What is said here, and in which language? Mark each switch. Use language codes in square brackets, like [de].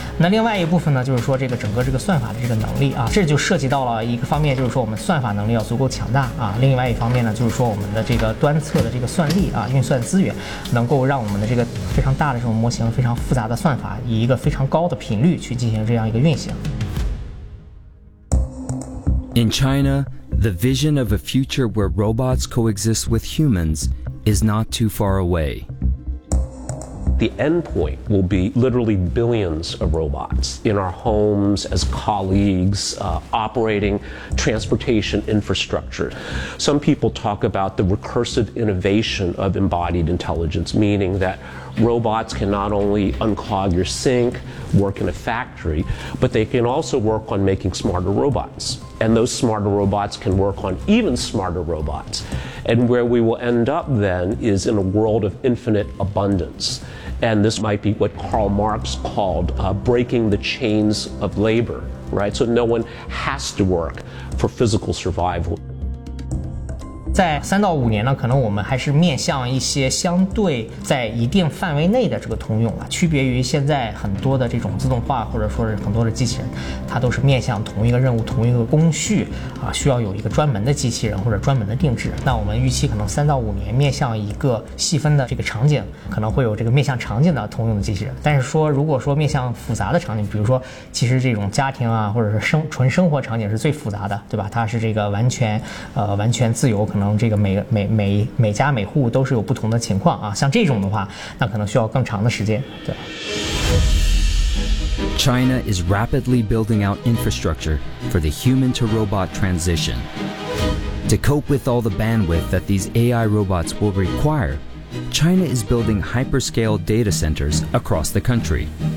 [zh] 那另外一部分呢，就是说这个整个这个算法的这个能力啊，这就涉及到了一个方面，就是说我们算法能力要足够强大啊。另外一方面呢，就是说我们的这个端侧的这个算力啊，运算资源能够让我们的这个非常大的这种模型，非常复杂的算法，以一个非常高的频率去进行这样一个运行。 [en] In China, the vision of a future where robots coexist with humans is not too far away. The end point will be literally billions of robots in our homes, as colleagues, operating transportation infrastructure. Some people talk about the recursive innovation of embodied intelligence, meaning that robots can not only unclog your sink, work in a factory, but they can also work on making smarter robots. And those smarter robots can work on even smarter robots. And where we will end up then is in a world of infinite abundance. And this might be what Karl Marx called breaking the chains of labor, right? So no one has to work for physical survival. [zh] 在3到5年呢，可能我们还是面向一些相对在一定范围内的这个通用啊，区别于现在很多的这种自动化，或者说是很多的机器人，它都是面向同一个任务、同一个工序啊，需要有一个专门的机器人或者专门的定制。那我们预期可能3到5年面向一个细分的这个场景，可能会有这个面向场景的通用的机器人。但是说如果说面向复杂的场景，比如说其实这种家庭啊，或者是纯生活场景是最复杂的，对吧？它是这个完全自由。可能这个每家每户都是有不同的情况啊，像这种的话，那可能需要更长的时间。对。 [en] China is rapidly building out infrastructure for the human to robot transition. To cope with all the bandwidth that these AI robots will require, China is building hyperscale data centers across the country.